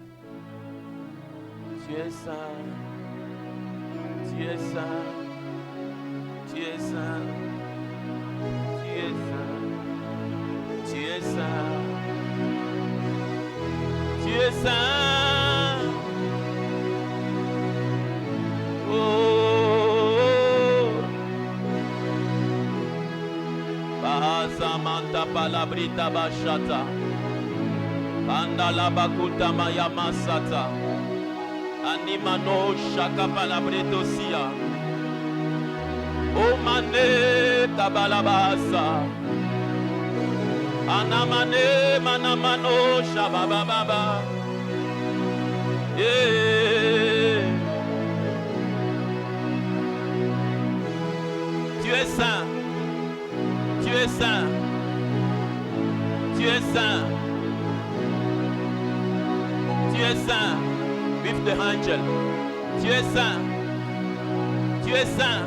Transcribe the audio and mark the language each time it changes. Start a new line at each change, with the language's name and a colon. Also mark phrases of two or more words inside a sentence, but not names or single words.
French: Tu es saint. Tu es saint. Tu es saint. Tu es saint. Tu es saint. Tu es saint. Oh, Bahasamanta palabrita bashata, Pandala bakuta maya masata, Animano shaka palabreto sia, O mane tabalabasa, Anamane manamano shabababa, yeah. Tu es saint, tu es saint, tu es saint, tu es saint,
English: with the angel,
French: tu es saint, tu es saint.